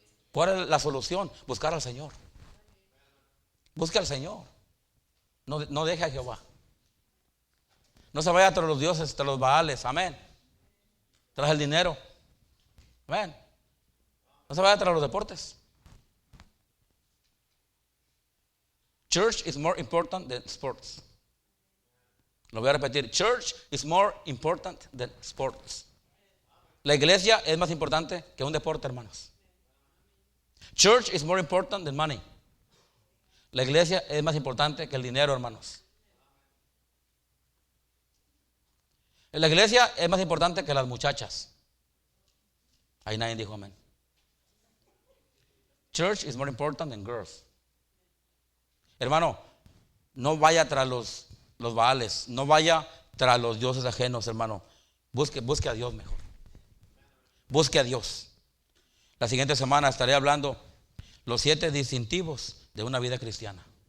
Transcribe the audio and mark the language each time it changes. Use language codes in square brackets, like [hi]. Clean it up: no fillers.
[es] ¿Cuál es la solución? Buscar al Señor. Busque al Señor. No deje a Jehová. No se vaya tras los dioses, tras los baales. Amén. Tras el dinero. Amén. No se vaya tras los deportes. [en] Church is more important than sports. [es] Lo voy a repetir. [en] Church is more important than sports. [es] La iglesia es más importante que un deporte, hermanos. [en] Church is more important than money. [es] La iglesia es más importante que el dinero, hermanos. La iglesia es más importante que las muchachas. Ahí nadie dijo amén. [en] Church is more important than girls. [es] Hermano, no vaya tras los baales, no vaya tras los dioses ajenos, hermano. Busque a Dios mejor. Busque a Dios. La siguiente semana estaré hablando los 7 distintivos de una vida cristiana.